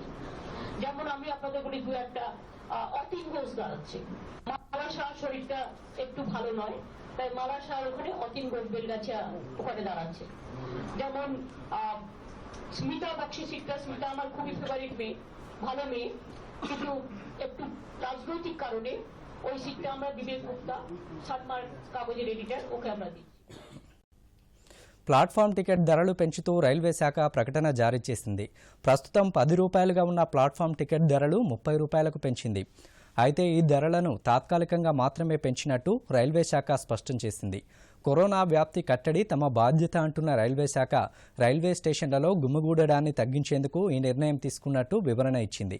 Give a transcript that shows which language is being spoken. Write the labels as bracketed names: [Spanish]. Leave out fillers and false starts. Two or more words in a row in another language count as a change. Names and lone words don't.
[Bangla] যেমন আমি আপনাদের বলি দু একটা অতীন ঘোষ দাঁড়াচ্ছে, মালাশাহ শরীরটা একটু ভালো নয়, তাই মালাশাহ ওখানে অতীন ঘোষ বেলগাছিয়া ওখানে দাঁড়াচ্ছে। যেমন স্মিতা বক্সি সিটটা, স্মিতা আমার খুবই ফেভারিট মেয়ে, ভালো মেয়ে, কিন্তু একটু রাজনৈতিক কারণে ওই সিটটা আমরা বিবেক গুপ্তা, সাতমার কাগজের এডিটর, ওকে আমরা দিই। [English] platform ticket [Telugu] ధరలు పెంచుతూ రైల్వే శాఖ ప్రకటన జారీ చేసింది. ప్రస్తుతం 10 రూపాయలుగా ఉన్న [English] platform ticket [Telugu] ధరలు 30 రూపాయలకు పెంచింది. అయితే ఈ ధరలను తాత్కాలికంగా మాత్రమే పెంచినట్టు రైల్వే శాఖ స్పష్టం చేసింది. కరోనా వ్యాప్తి కట్టడి తమ బాధ్యత అంటున్న రైల్వే శాఖ రైల్వే స్టేషన్లలో గుమిగూడడాన్ని తగ్గించేందుకు ఈ నిర్ణయం తీసుకున్నట్టు వివరణ ఇచ్చింది.